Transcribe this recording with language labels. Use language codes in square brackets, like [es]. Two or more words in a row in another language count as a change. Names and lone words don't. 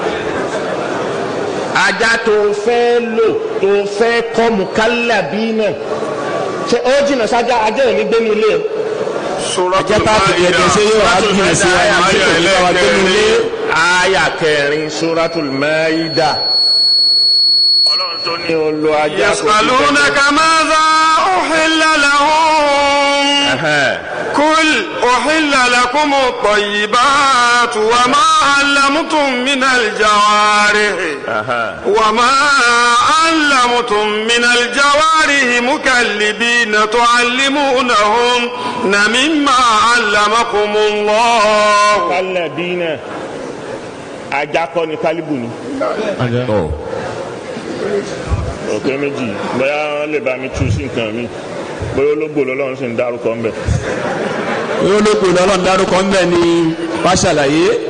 [yo] Ajá tó fẹ́ lò tó fẹ́ kọ́ mukallabina ṣe ó jìnnà sájà ajá ò ní gbé ní ilé ẹ̀. Ajá tá a ti dẹdẹ ṣe yóò wá jìnnà sí wa ní ìlú ìlú wa gbé ní ilé. Aya 4 Suratul Maida. Ọlọ́run tó ní olo ajá kò sí. [ar] يسألونك ماذا أحل لهم. قل أحل لكم الطيبات وما علمتم من الجوارح. من الجوارح مكلبين تعلمونهن مما علمكم الله. [yo] Mukallibina ajá kọ́ ni kálíbù ni. Òkè méjì bóyá wọ́n lè bá mi tú sí nǹkan mi, bóyá ológbò lọ́lọ́run sì ń dárúkọ ń bẹ̀. Bóyá ológbò lọ́lọ́run dárúkọ ń bẹ̀ ni wá ṣàlàyé.